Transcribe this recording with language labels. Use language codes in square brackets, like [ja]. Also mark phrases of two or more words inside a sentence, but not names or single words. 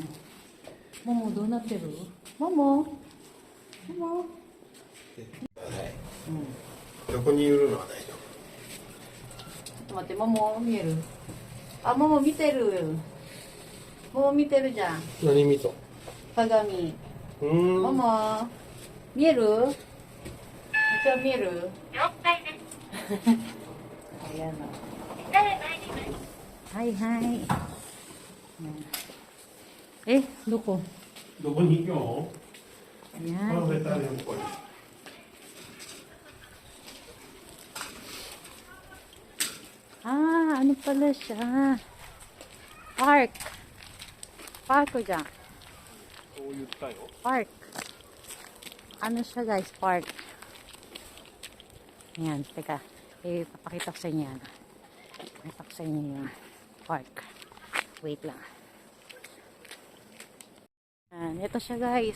[tl] Momo, doon na pero. Momo! Momo! [ja] 横にいるのは大丈夫。ちょっと待って、桃見える？あ、桃見てる。桃見てるじゃん。何見と？鏡。桃。桃見える？めっちゃ見える？了解です。 [tl] Ayan o. [ja] 誰参ります。はいはい。え、どこ？どこに行くの？パ [tl] Ayan. [ja] フェタリアンっぽい。 [tl] Ah, ano pala siya? Park. Park ko dyan. [ja] そう言ったよ。 [tl] Park. Ano siya guys? Park. Ayan, teka. Papakita ko sa inyo yan. Pakita ko sa inyo yung park. Wait lang. Ayan, ito siya guys.